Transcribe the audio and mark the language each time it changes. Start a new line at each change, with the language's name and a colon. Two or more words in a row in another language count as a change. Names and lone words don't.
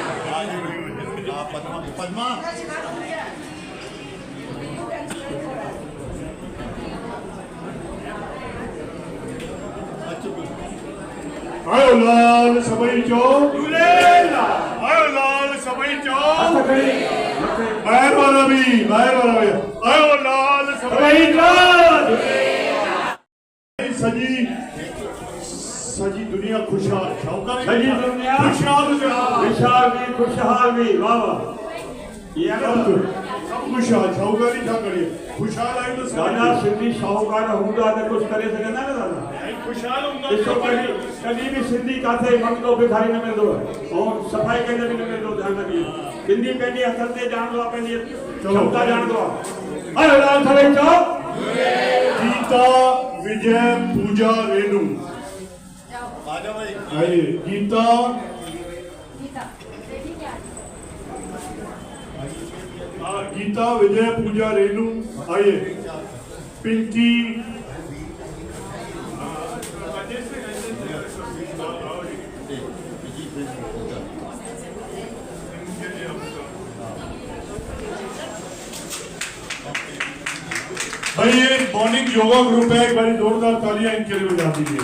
Sindhi: पद्मा आयो लाल सबई चो झूलेला आयो लाल सबई चो बाहर वाला भी आयो लाल सबई चो सजी दुनिया खुशहाल सजी दुनिया खुशहाल भी वाह वाह ये सब खुशहाल शाहूकारी क्या करिए खुशहाल आई तो दादा सिंधी शाहूकार हूंदा त कुछ करे सघंदा न दादा खुशहाल हूंदा ॾिसो कॾहिं बि सिंधी काथे मंगदो भिखारी न मिलंदो आहे ऐं सफ़ाई कंदे बि न मिलंदो ध्यानु रखिए सिंधी पंहिंजे हथनि ते ॼाणंदो आहे पंहिंजी क्षमता ॼाणंदो आहे आयो लाल सभई चओ
Hindi: गीता विजय पूजा रेणु आइए गीता गीता विजय पूजा रेणु आइए पिंकी भाई ये
English: morning yoga group
Hindi: है एक बारी जोरदार तालियां इनके लिए बजा दीजिए